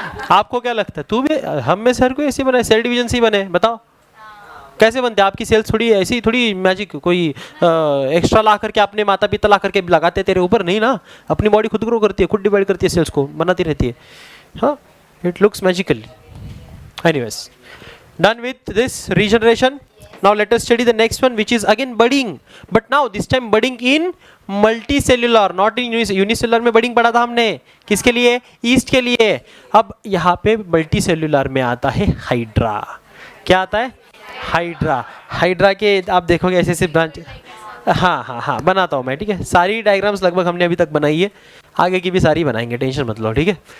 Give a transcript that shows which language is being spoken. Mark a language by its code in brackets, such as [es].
[hi] आपको क्या लगता है, तू भी, हम में से हर कोई ऐसे ही बना है, सेल डिवीजन से ही बने. बताओ कैसे बनते हैं. आपकी सेल्स थोड़ी ऐसी ही, थोड़ी मैजिक कोई एक्स्ट्रा ला करके अपने माता पिता ला करके लगाते तेरे ऊपर, नहीं ना. अपनी बॉडी खुद ग्रो करती है, खुद डिवाइड करती है, सेल्स को बनाती रहती है. [en] हाँ, it looks magically. Anyways, done with this regeneration. Now let us study the next one, which is again budding, but now this time budding in multicellular, not in unicellular. [hi] में budding पढ़ा था हमने, किसके लिए, ईस्ट के लिए. अब यहाँ पे multicellular में आता है हाइड्रा. क्या आता है, हाइड्रा. हाइड्रा के आप देखोगे ऐसे ऐसे ब्रांच. हाँ बनाता हूँ मैं. ठीक है, सारी डायग्राम्स लगभग हमने अभी तक बनाई है, आगे की भी सारी बनाएंगे, टेंशन मत लो. ठीक है.